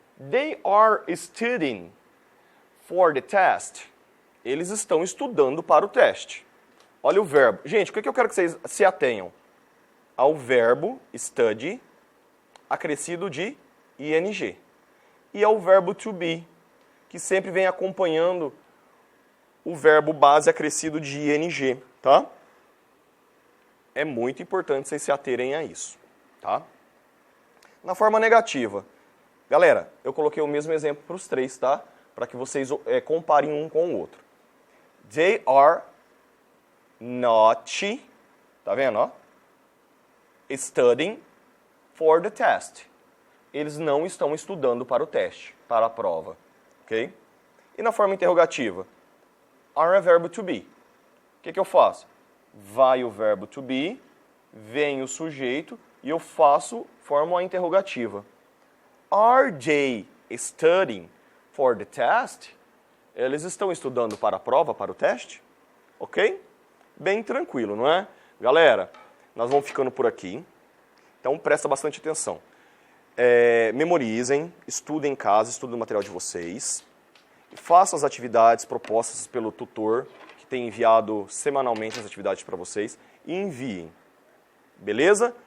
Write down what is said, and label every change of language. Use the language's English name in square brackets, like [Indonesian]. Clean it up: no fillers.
[English] They are studying for the test. [Portuguese] Eles estão estudando para o teste. Olha o verbo. Gente, o que eu quero que vocês se atenham? Ao verbo study, acrescido de ing. E ao verbo to be, que sempre vem acompanhando o verbo base acrescido de ing, tá? É muito importante vocês se aterem a isso, tá? Na forma negativa, galera, eu coloquei o mesmo exemplo para os três, tá? Para que vocês comparem um com o outro. [English] They are not, [Portuguese] tá vendo, ó? [English] Studying for the test. [Portuguese] Eles não estão estudando para o teste, para a prova, ok? E na forma interrogativa, are a verbo to be. O que eu faço? Vai o verbo to be, vem o sujeito e eu faço forma interrogativa. [English] Are they studying for the test? [Portuguese] Eles estão estudando para a prova, para o teste? Ok? Bem tranquilo, não é? Galera, nós vamos ficando por aqui. Então, presta bastante atenção. Memorizem, estudem em casa, estudem o material de vocês. Façam as atividades propostas pelo tutor, que tem enviado semanalmente as atividades para vocês, e enviem. Beleza?